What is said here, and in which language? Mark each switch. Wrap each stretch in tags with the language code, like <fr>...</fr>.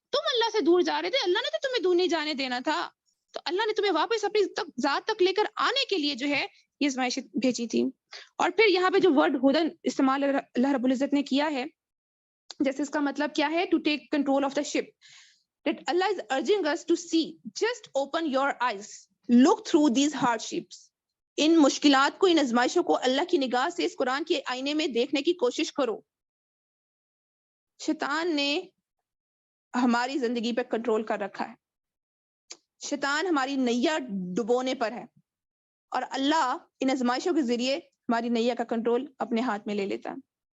<ur>تم اللہ سے دور جا رہے تھے، اللہ نے تو تمہیں دور نہیں جانے دینا تھا. تو اللہ نے تمہیں واپس اپنی ذات تک لے کر آنے کے لیے جو ہے یہ آزمائشیں بھیجی تھی. اور پھر یہاں پہ جو ورڈ ہدن استعمال اللہ رب العزت نے کیا ہے، جیسے اس کا مطلب کیا ہے،</ur> <en>To take control of the ship. That Allah is urging us to see, just open your eyes, look through these hardships.</en> <ur>ان مشکلات کو، ان آزمائشوں کو اللہ کی نگاہ سے اس قرآن کے آئینے میں دیکھنے کی کوشش کرو. شیطان نے ہماری زندگی پہ کنٹرول کر رکھا ہے، شیطان ہماری نیا ڈبونے پر ہے، اور اللہ ان آزمائشوں کے ذریعے ہماری نیا کا کنٹرول اپنے ہاتھ میں لے لیتا ہے.</ur>